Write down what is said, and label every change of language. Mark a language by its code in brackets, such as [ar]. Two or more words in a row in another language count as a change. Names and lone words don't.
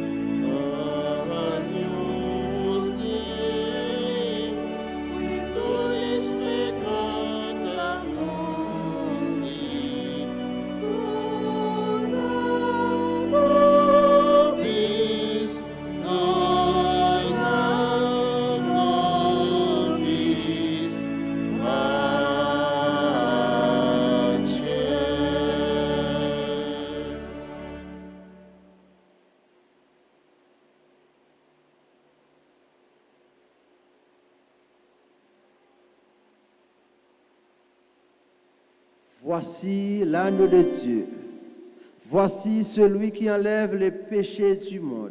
[la] Agnus Dei, qui tollis peccata mundi, nobis, nobis, pace. [fr] Voici l'agneau de Dieu. Voici celui qui enlève les péchés du monde.